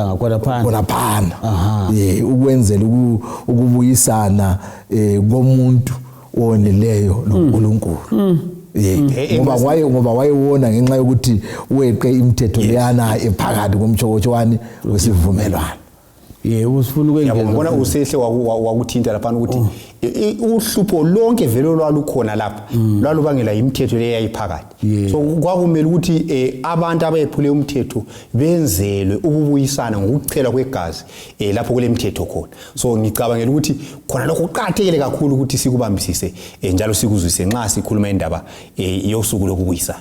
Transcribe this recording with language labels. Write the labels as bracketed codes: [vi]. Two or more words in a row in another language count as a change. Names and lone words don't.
[nd] ngakhona ukwenzela ukubuyisana komuntu onileyo noNkuluNkulu ngoba wayewona ngenxa yokuthi weqe imithetho leyana ephakathi komtshokotsho wani wesivumelwano usifuna ukwengeza yabona usehle wakuthinta lapha ukuthi uhlupho lonke vele lwalukhona lapha lwalubangela imithetho leyayiphakathi so kwakumele ukuthi abantu abayephule umthetho benzelwe ukubuyisana ngokuchela kwegazi lapho kule mithetho khona so ngicabangela ukuthi khona lokho kuqhathekile kakhulu ukuthi sikubambisise njalo sikuzwise nxa sikhuluma indaba yosuku lokubuyisana